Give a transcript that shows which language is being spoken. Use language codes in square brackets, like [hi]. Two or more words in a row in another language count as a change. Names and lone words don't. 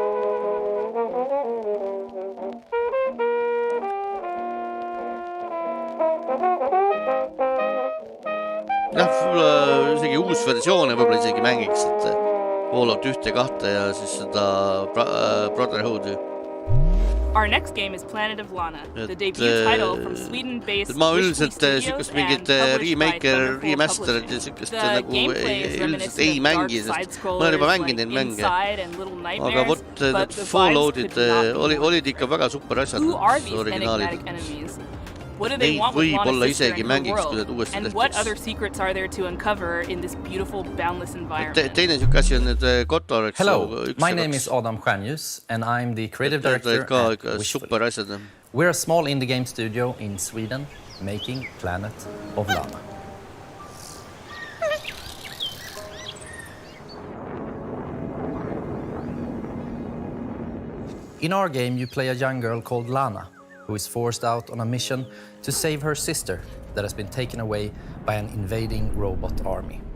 [et] jah, võib-olla isegi uus versioone võib-olla isegi mängiks, et Fallout 1 ja 2 ja siis seda Brotherhoodi. [en] Our next game is Planet of Lana, the debut title from Sweden-based [et] ma üldiselt sükast mingit remasterit ja sükast nagu üldiselt ei mängi, sest ma olen juba mänginud neid mänge. Aga vot need Falloutid olid ikka väga super asjad, originaalid. Neid võib-olla isegi mängiks, kui need uuesti tehtaks. Teine sükke asi on need Kotor. [en] Hello, my name is Adam Stjärnljus and I'm the creative director at Wishful. We're a small indie game studio in Sweden making Planet of Lana. In our game you play a young girl called Lana, who is forced out on a mission to save her sister that has been taken away by an invading robot army.